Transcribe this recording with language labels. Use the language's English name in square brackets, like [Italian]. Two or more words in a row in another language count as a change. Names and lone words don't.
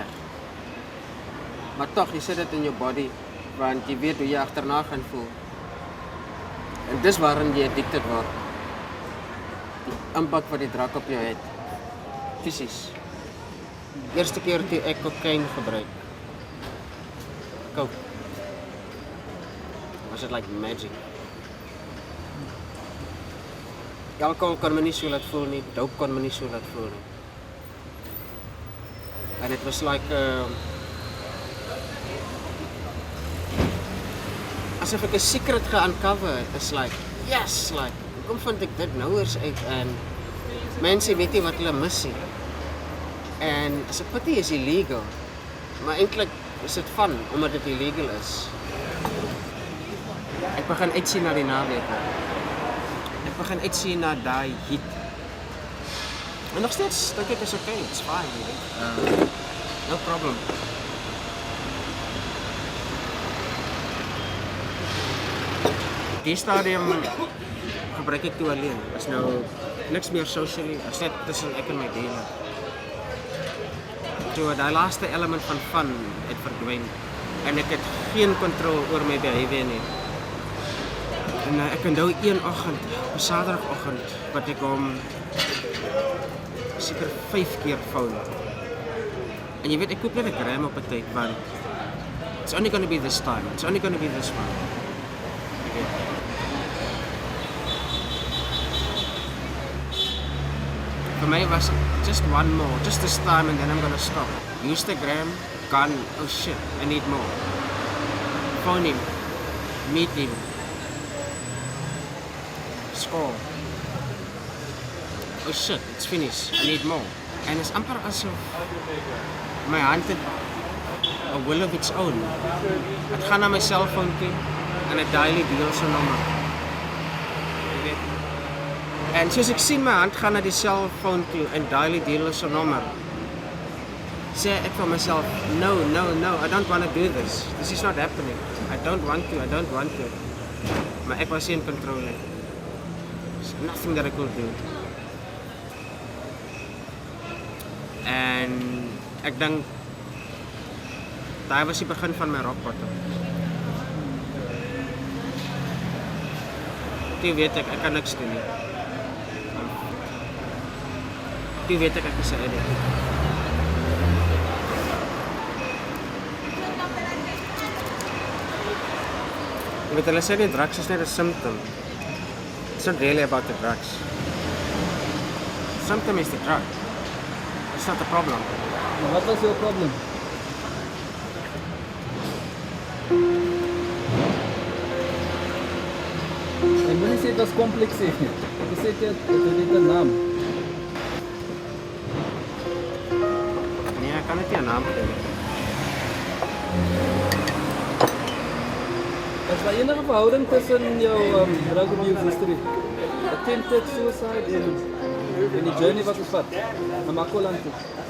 [Afrikaans] Maar tog, jy sit dit in jou body, want jy weet hoe jy agterna gaan voel. En dis waarin jy addicted word. Die impak wat die drug op jou het. Fisies. Eerste keer toe ek cocaine gebruik. Coke. [English] Was it like magic. [Afrikaans] Alcohol kon my nie so laat voel nie, dope kon my nie so laat voel nie. [English] And it was like [Afrikaans] asof ek 'n secret ge-uncover. [English] It's like, yes, like, [Afrikaans] hoekom vind ek dit nou eers uit en mense weet nie wat hulle mis nie. En as 'n pity is illegal, maar eintlik is dit fun omdat dit illegal is. Ek begin uitsien na die naweke. Ek begin uitsien na daai heat. En nog steeds dink ek is okay, [English] it's fine, you know. No problem. [Afrikaans] Die stadium gebruik ek toe alleen. Is nou niks meer socially, as net tussen ek en my dealer. Toe daai laaste element van fun het verdwyn en ek het geen kontrole oor my behavior nie. En ek onthou een oggend, op Saterdagoggend, wat ek hom seker 5 keer phone. En jy weet, ek koop net 'n gram op 'n tyd, want [English] it's only going to be this time, it's only going to be this one. [Afrikaans] Okay. [English] For me was just one more, just this time and then I'm going to stop. Use the gram, gone, oh shit, I need more. Phone him, meet him. Score. Oh shit, it's finished. I need more. And it's [Afrikaans] amper asof [English] my hand het a will of its own. [Afrikaans] Ek gaan na my cellphone toe en ek dial die deal se nommer. Jy weet. En soos ek sien my hand gaan na die cellphone toe en dial die deal se nommer, sê ek vir myself, [English] no, I don't want to do this. This is not happening. I don't want to. [Afrikaans] Maar ek was nie [English] in control [Afrikaans] nie. [English] There's nothing that I could do. [Afrikaans] En ek dink daai was die begin van my [English] rock bottom. [Afrikaans] Toe weet ek kan niks doen nie. Toe weet ek is 'n addict. Jy weet hulle sê die drugs is net 'n symptom. [English] It's not really about the drugs. The symptom is the drug. It's not the problem. What was your problem? [Afrikaans] En moenie sê dit was kompleks nie. Ek sê dit het 'n naam. Nee, ek kan dit nie 'n naam gee. Is daar enige verhouding tussen jou [English] drug abuse history, attempted suicide [Afrikaans] en die journey wat ons vat na Makoland toe?